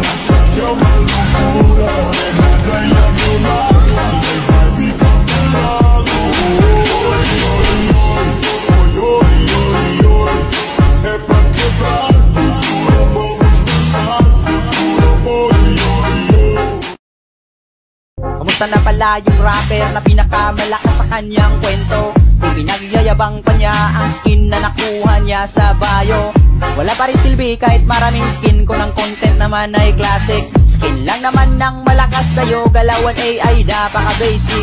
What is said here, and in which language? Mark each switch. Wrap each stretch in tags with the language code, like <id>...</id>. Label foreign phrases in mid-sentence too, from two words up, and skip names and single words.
<es>Yo me lo juro, morena, bella de un lado, y gráfica de lado. Es para quebrar, futuro, vamos a besar, futuro,</es> <tl>Kamusta na pala yung rapper na pinakamalakas sa kanyang kwento? Ipinagyayabang pa niya ang skin na nakuha niya sa bio. Wala pa rin silbi kahit maraming skin, kung ang content naman ay classic. Skin lang naman ng malakas sa'yo, galawan AI napaka-basic.</tl>